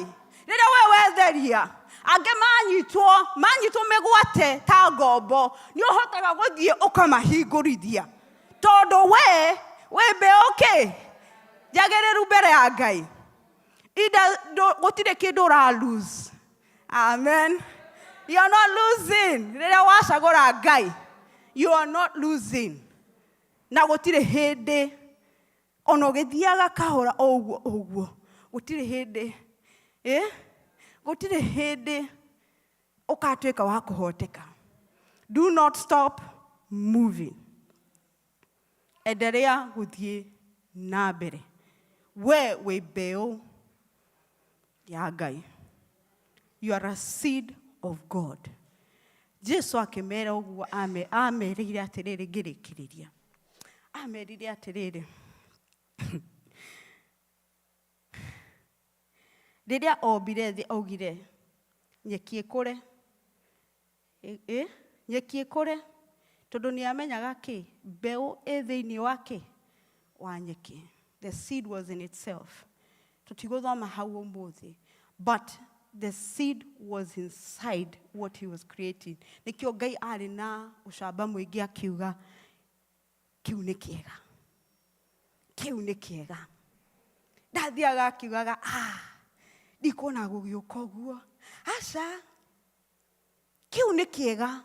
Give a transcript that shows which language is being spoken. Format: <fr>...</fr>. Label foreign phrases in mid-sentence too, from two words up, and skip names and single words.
<ki>Rĩrĩa we wetheria angĩ manyitwo mĩgwate ta ngombo nĩ ũhotaga gũthiĩ ũkamahingũrithia. Tondũ we mbeũ ki? Njagĩrĩru mbere ya Ngai. Gũtirĩ kĩndũ ũra lose. Amen.</ki> <en>You are not losing.</en> <ki>Rĩrĩa wacagũra Ngai</ki> <en>you are not losing.</en> <ki>Na gũtirĩ hĩndĩ ona ũgĩthiaga kahora ũguo gũtirĩ hĩndĩ gũtirĩ hĩndĩ ũkatuĩka wa kũhoteka.</ki> <en>Do not stop moving.</en> <ki>Endelea gũthiĩ na mbere. We wĩ mbeũ ya Ngai.</ki> <en>You are a seed of God.</en> <ki>Jesu akĩmera ũguo amerire atĩrĩrĩ ngĩrĩkĩrĩria. Amerire atĩrĩrĩ rĩrĩa ombire thĩ augire nyeki ĩkũre. Nyeki ĩkũre tondũ nĩ amenyaga ki? Mbeũ ĩ thĩinĩ wake wa nyeki.</ki> <en>The seed was in itself.</en> <ki>Tutigothoma hau umuthi.</ki> <en>But the seed was inside what he was creating.</en> <ki>Nikio Ngai ari na ucamba muingi akiuga kiu ni kiega. Kiu ni kiega. Ndathiaga akiugaga ndikona gugioka uguo. Aca kiu ni kiega.</ki>